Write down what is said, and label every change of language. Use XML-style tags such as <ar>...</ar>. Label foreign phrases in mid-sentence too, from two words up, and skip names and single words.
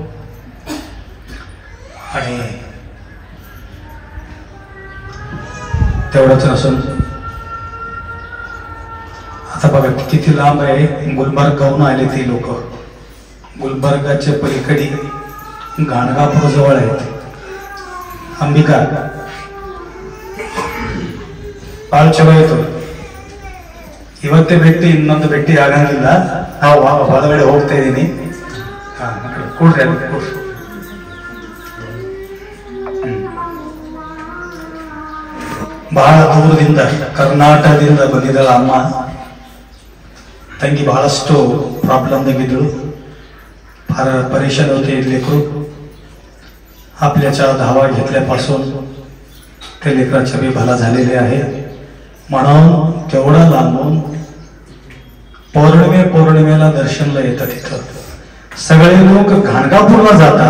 <mr>आणि तेवढंच नसून आता बघा किती लांब आहे. गुलबर्गाहून आले ते लोक. गुलबर्गाच्या पलीकडे गाणगापूर जवळ आहेत.</mr> <kn>अंबिका ಪಾಲ್ ಚಲೋ ಆಯ್ತು. ಇವತ್ತೇ ಭೇಟಿ ಇನ್ನೊಂದು ಭೇಟಿ ಆಗಂಗಿಲ್ಲ. ನಾವು ಹೊರಗಡೆ ಹೋಗ್ತಾ ಇದ್ದೀನಿ. ಕೂಡ್ರಿ ಅಲ್ಲಿ ಕೂಡ್ರಿ. ಬಹಳ ದೂರದಿಂದ ಕರ್ನಾಟಕದಿಂದ ಬಂದಿದ್ದಾಳ ಅಮ್ಮ. ತಂಗಿ ಬಹಳಷ್ಟು ಪ್ರಾಬ್ಲಮ್ದಾಗಿದ್ದಳು.</kn> <mr>फार परेशान होते लेकरू. आपल्याच्या धावा घेतल्यापासून ते लेकराच्या बी भला झालेले आहे. म्हणून तेवढा लांबून पौर्णिमेला दर्शनला येतात. इथं सगळे लोक घाणगापूरला जातात.</mr>